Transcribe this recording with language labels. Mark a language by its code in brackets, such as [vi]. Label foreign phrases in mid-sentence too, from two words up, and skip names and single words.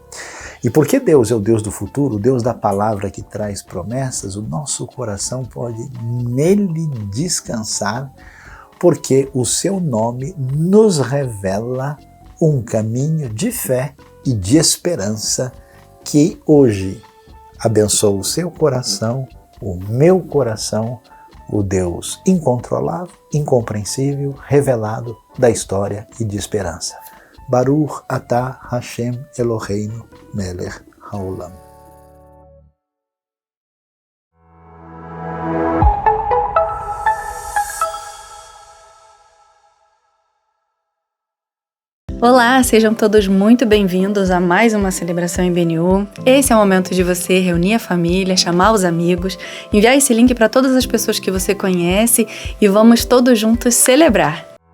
[pt] E porque Deus é o Deus do futuro, o Deus da palavra que traz promessas, o nosso coração pode nele descansar, porque o seu nome nos revela um caminho de fé e de esperança que hoje abençoa o seu coração, o meu coração, o Deus incontrolável, incompreensível, revelado da história e de esperança. [he] Baruch atah Hashem Eloheinu melech haolam. [pt] Olá, sejam todos muito bem-vindos a mais uma celebração em BNU. Esse é o momento de você reunir a família, chamar os amigos, enviar esse link para todas as pessoas que você conhece e vamos todos juntos celebrar.